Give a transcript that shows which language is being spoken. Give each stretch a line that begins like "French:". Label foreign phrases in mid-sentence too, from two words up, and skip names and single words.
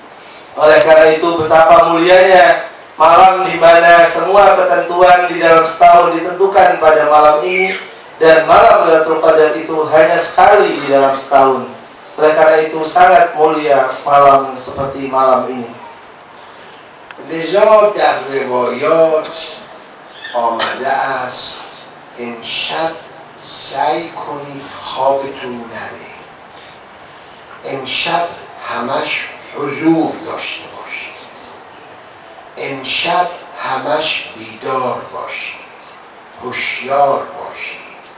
Indonesian: Oleh karena itu betapa mulianya malam di mana semua ketentuan di dalam setahun ditentukan pada malam ini, dan malam Lailatul Qadar itu hanya sekali di dalam setahun. Oleh karena itu sangat mulia malam seperti malam ini.
Persian: لذا در روایات آمده است امشب سعی کنید خوابتون نره، امشب همش حضور داشته باشید، امشب همش بیدار باشید، هوشیار باشید،